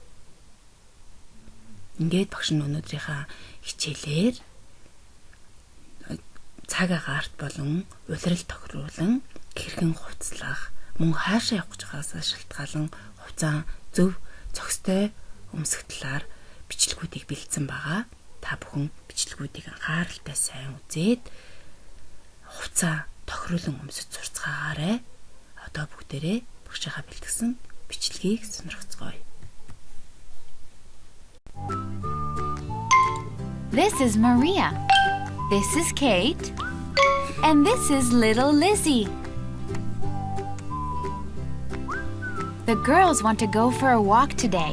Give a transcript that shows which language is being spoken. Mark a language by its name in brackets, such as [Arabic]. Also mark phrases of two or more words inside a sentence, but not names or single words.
[Mongolian] Ингээд багш нь өнөөдрийнхаа хичээлээр цаг агаарт болон улирал тохируулан хэрхэн хувцлах, мөн хаашаа явах гэж байгаасаа шалтгаалan хувцас зөв зохистой өмсөх талаар бичлэгүүдийг бэлдсэн байгаа. Та бүхэн бичлэгүүдийг анхааралтай сайн үзээд хувцас тохируулан өмсөж сурцгаагаарай. Одоо бүгдээрээ багшийнхаа бэлтгэсэн бичлэгийг сонирхцгоё. [English] This is Maria. This is Kate. And this is little Lizzie. The girls want to go for a walk today.